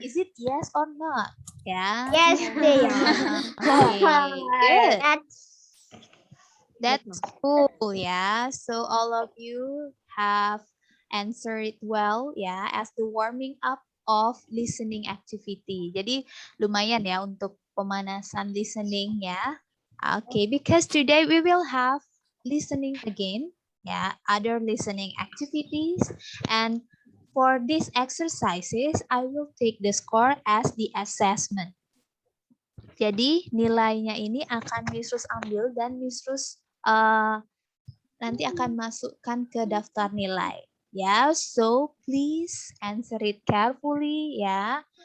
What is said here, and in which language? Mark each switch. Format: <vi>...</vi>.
<en>not. Is it yes or not? Yeah. Yes, they are. Okay, good. That's That's cool, yeah. So all of you have answered it well, yeah, as the warming up of listening activity.</en> <id>Jadi lumayan ya untuk pemanasan listening ya.</id> <en>Okay, because today we will have listening again, yeah, other listening activities, and for these exercises, I will take the score as the assessment.</en> <id>Jadi nilainya ini akan Miss Rus ambil dan Miss Rus nanti akan masukkan ke daftar nilai. Ya,</id> <en>so please answer it carefully</en> <id>ya.</id>